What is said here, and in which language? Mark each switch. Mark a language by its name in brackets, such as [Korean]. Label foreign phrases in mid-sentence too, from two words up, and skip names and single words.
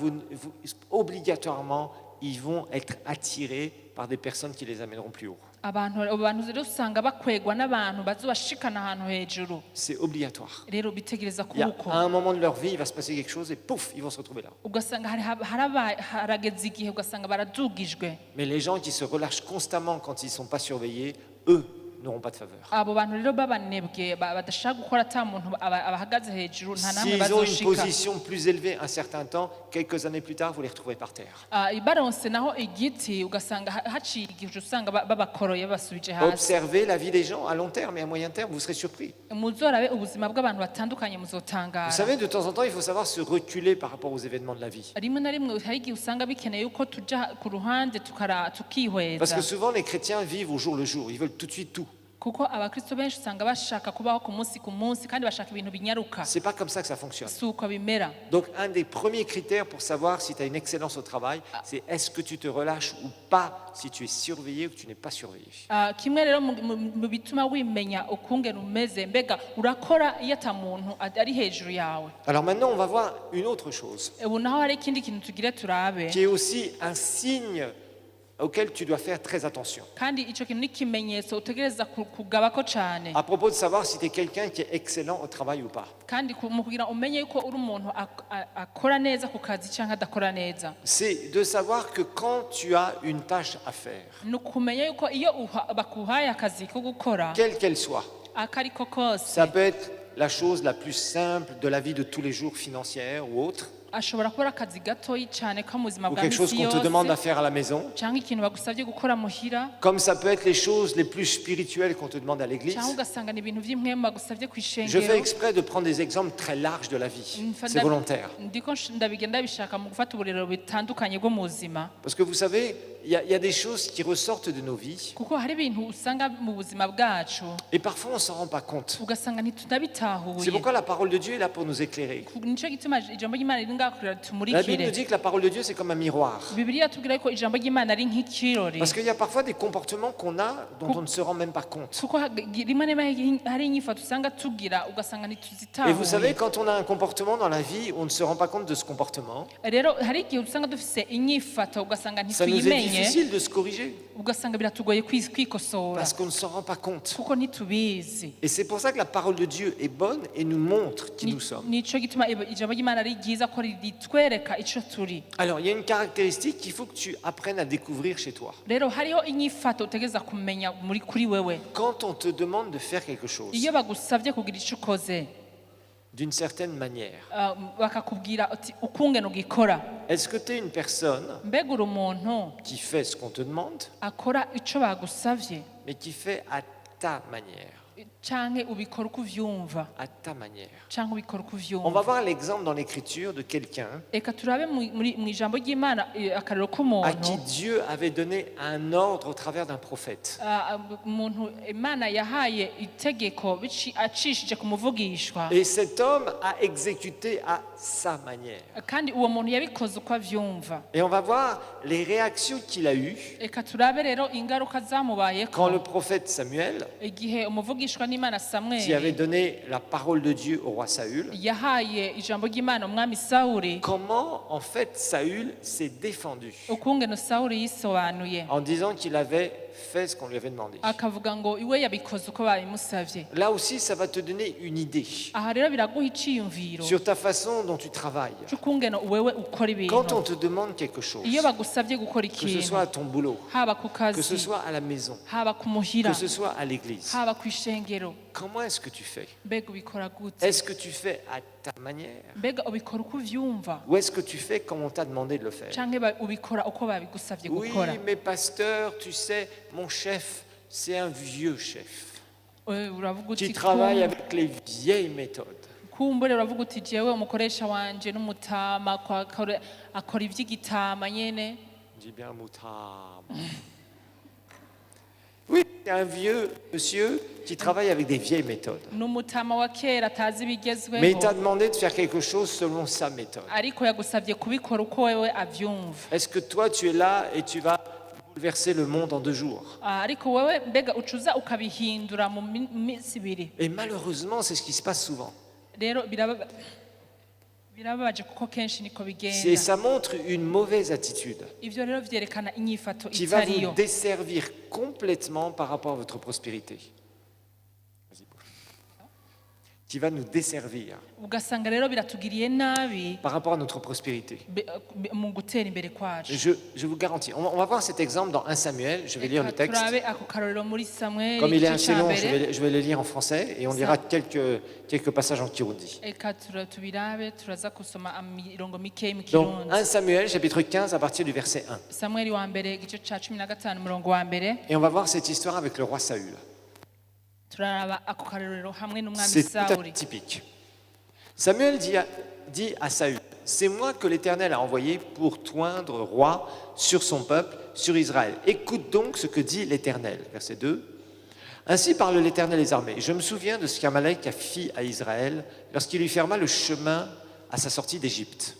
[Rundi] cyane, [French] gens-là, obligatoirement, ils vont être attirés par des personnes qui les amèneront plus haut. [Rundi] abantu rero usanga bakwegwa n'abantu bazobashikana ahantu hejuru [French] C'est obligatoire. [Rundi] rero bitegereza [French] Il y a, [Rundi] kuko [French] à un moment de leur vie, il va se passer quelque chose et pouf, ils vont se retrouver là. [Rundi] ugasanga harageze igihe ugasanga baradugijwe. [French] Mais les gens qui se relâchent constamment quand ils ne sont pas surveillés, eux, n'auront pas de faveur. [Rundi] abo bantu rero b'abanebwe badashaka gukora ata muntu abahagaze hejuru nta namwe [French] S'ils ont une [Rundi] bazoshika. [French] position plus élevée un certain temps, quelques années plus tard, vous les retrouvez par terre. [Rundi] Baronse naho igiti ugasanga haciye igihe usanga babakoroye basubije hasi. [French] Observez la vie des gens à long terme et à moyen terme, vous serez surpris. [Rundi] muzorabe ubuzima bw'abantu batandukanye [French] Vous [Rundi] muzotangara. [French] savez, de temps en temps, il faut savoir se reculer par rapport aux événements de la vie. [Rundi] rimwe na rimwe hari igihe usanga bikeneye yuko tuja ku ruhande [French] Parce [Rundi] tukihweza [French] que souvent, les chrétiens vivent au jour le jour, ils veulent tout de suite tout. [Rundi] kuko abakristo benshi usanga bashaka kubaho ku munsi kandi bashaka ibintu binyaruka. [French] C'est pas comme ça que ça fonctionne. [Rundi] Si uko bimera. [French] Donc, un des premiers critères pour savoir si tu as une excellence au travail, c'est est-ce que tu te relâches ou pas, si tu es surveillé ou que tu n'es pas surveillé. [Rundi] Kimwe rero mu bituma wimenya ukungene umeze mbega urakora iyo ata muntu ari hejuru yawe. [French] Alors maintenant, on va voir une autre chose, [Rundi] Ubu naho hari ikindi kintu tugire turabe. [French] qui est aussi un signe auquel tu dois faire très attention. [Rundi] kandi ico kintu ni ikimenyetso utegereza kugabako cane. [French] À propos de savoir si tu es quelqu'un qui est excellent au travail ou pas. [Rundi] kandi mu kugira umenye yuko uri umuntu akora neza ku kazi canke adakora neza. [French] C'est de savoir que quand tu as une tâche à faire, [Rundi] ni ukumenya yuko iyo bakuhaye akazi ko gukora [French] quelle qu'elle soit, [Rundi] akariko kose [French] ça peut être la chose la plus simple de la vie de tous les jours, financière ou autre, [Rundi] ashobora kuba akazi gatoyi cane ko mu buzima [French] ou [Rundi] bwa [French] quelque chose [Rundi] misi [French] qu'on te demande à [Rundi] yose [French] faire à la maison, [Rundi] canke ikintu bagusabye gukora muhira [French] comme ça peut être les choses les plus spirituelles qu'on te demande à l'église. [Rundi] canke ugasanga ni ibintu vy'imwemu bagusabye [French] Je fais [Rundi] kw'ishengero. [French] exprès de prendre des exemples très larges de la vie. C'est volontaire. [Rundi] ndiko ndabigenda bishaka mu gufata uburero bitandukanye bwo mu buzima [French] Parce que vous savez, il y a des choses qui ressortent de nos vies [Rundi] kuko hari ibintu usanga mu buzima bwacu [French] et parfois on ne s'en rend pas compte. [Rundi] ugasanga [French] C'est [Rundi] ntitunabitahuye. [French] pourquoi la parole de Dieu est là pour nous éclairer. [Rundi] nico gituma ijambo ry'Imana riri ngaho kugira [French] La Bible nous [Rundi] tumurikire. [French] dit que la parole de Dieu c'est comme un miroir. [Rundi] Bibiliya tubwira yuko ijambo ry'Imana ari nk'ikirori [French] Parce qu'il y a parfois des comportements qu'on a dont on ne se rend même pas compte. [Rundi] kuko rimwe na rimwe hari inyifato usanga tugira ugasanga [French] Et vous savez, [Rundi] ntituzitahuye. [French] quand on a un comportement dans la vie, on ne se rend pas compte de ce comportement. [Rundi] rero hari igihe usanga dufise inyifato ugasanga [French] Ça nous est [Rundi] ntituyimenye [French] difficile de se corriger [Rundi] ugasanga biratugoye kwikosora [French] parce qu'on ne s'en rend pas compte. [Rundi] kuko ntitubizi. [French] Et c'est pour ça que la parole de Dieu est bonne et nous montre qui nous sommes. [Rundi] nico gituma ijambo ry'Imana ari ryiza ko ritwereka ico turi. [French] Alors, il y a une caractéristique qu'il faut que tu apprennes à découvrir chez toi. [Rundi] rero hariho inyifato utegereza kumenya kuri wewe [French] Quand on te demande de faire quelque chose [Rundi] iyo bagusabye kugira ico ukoze [French] d'une certaine manière, [Rundi] bakakubwira ati ukungene ugikora. [French] est-ce que tu es une personne [Rundi] mbega uri umuntu [French] qui fait ce qu'on te demande, [Rundi] akora ico bagusavye [French] mais qui fait à ta manière? [Rundi] canke ubikora uko uvyumva [French] À ta manière. [Rundi] canke ubikora uko [French] On va [Rundi] uvyumva. [French] voir l'exemple dans l'écriture de quelqu'un [Rundi] reka turabe mu ijambo ry'Imana akarero [French] à qui [Rundi] k'umuntu [French] Dieu avait donné un ordre au travers d'un prophète. [Rundi] umuntu Imana yahaye itegeko acishije ku muvugishwa [French] Et cet homme a exécuté à sa manière. [Rundi] kandi uwo muntu yabikoze uko avyumva. [French] Et on va voir les réactions qu'il a eues [Rundi] reka turabe rero ingaruka [French] quand [Rundi] zamubayeko [French] le prophète Samuel, [Rundi] igihe umuvugishwa n'Imana [French] qui avait [Rundi] Samweli [French] donné la parole de Dieu au roi Saül, [Rundi] yahaye ijambo ry'Imana umwami Sawuli [French] comment en fait Saül s'est défendu [Rundi] ukungene Sawuli yisobanuye [French] en disant qu'il avait fait ce qu'on lui avait demandé. [Rundi] akavuga ngo iwe yabikoze uko babimusavye. [French] Là aussi, ça va te donner une idée [Rundi] aha rero biraguha iciyumviro [French] sur ta façon dont tu travailles. [Rundi] c'ukungene wewe ukora [French] Quand on [Rundi] ibintu [French] te demande quelque chose, [Rundi] iyo bagusavye gukora [French] que ce [Rundi] ikintu [French] soit à ton boulot, [Rundi] haba ku [French] que ce [Rundi] kazi [French] soit à la maison, [Rundi] haba ku muhira [French] que ce soit à l'église, [Rundi] haba ku ishengero [French] comment est-ce que tu fais? [Rundi] mbega ubikora gute? [French] Est-ce que tu fais à ta manière [Rundi] mbega ubikora uko uvyumva [French] ou est-ce que tu fais comme on t'a demandé de le faire? [Rundi] canke ubikora uko babigusavye [French] Oui, [Rundi] gukora? [French] mais pasteur, tu sais, mon chef, c'est un vieux chef [Rundi] uravuga [French] qui [Rundi] uti [French] travaille avec les vieilles méthodes. [Rundi] kumbure uravuga uti jewe umukoresha wanje n'umutama akora ivy'igitama nyene. [French] Dis bien moutarde. Oui, c'est un vieux monsieur qui travaille avec des vieilles méthodes. [Rundi] n'umutama wa kera atazi [French] Mais il [Rundi] ibigezweho [French] t'a demandé de faire quelque chose selon sa méthode. [Rundi] ariko yagusavye kubikora uko wewe avyumva. [French] Est-ce que toi, tu es là et tu vas bouleverser le monde en 2 jours? [Rundi] ariko wewe mbega ucuza ukabihindura mu minsi ibiri. [French] Et malheureusement, c'est ce qui se passe souvent. [Rundi] rero birababaje kuko kenshi niko [French] Et [Rundi] bigenda [French] ça montre une mauvaise attitude [Rundi] ivyo rero vyerekana inyifato [French] qui va vous [Rundi] itariyo [French] desservir complètement par rapport à votre prospérité. Vas-y, bouge. Qui va nous desservir [Rundi] ugasanga rero biratugiriye nabi [French] par rapport à notre prospérité. [Rundi] mu gutera imbere kwacu [French] Je vous garantis. On va voir cet exemple dans 1 Samuel. Je vais lire le texte. [Rundi] turabe ako karorero muri Samweli [French] Comme il est [Rundi] igice [French] assez [Rundi] ca [French] long, [Rundi] mbere. [French] je vais le lire en français et on lira quelques passages en Kirundi. [Rundi] Eka tubirabe turaza kusoma imirongo mikeyi mu [French] Donc, [Rundi] kirundi [French] 1 Samuel, chapitre 15, à partir du verset 1. [Rundi] Samweli wa mbere igice ca 15 umurongo wa mbere [French] Et on va voir cette histoire avec le roi Saül. [Rundi] turaraba ako karorero hamwe n'umwami [French] C'est tout à [Rundi] Sawuli [French] fait typique. Samuel dit à Saül, c'est moi que l'Éternel a envoyé pour toindre roi sur son peuple, sur Israël. Écoute donc ce que dit l'Éternel. Verset 2. Ainsi parle l'Éternel des armées. Je me souviens de ce qu'Amalek a fait à Israël lorsqu'il lui ferma le chemin à sa sortie d'Égypte.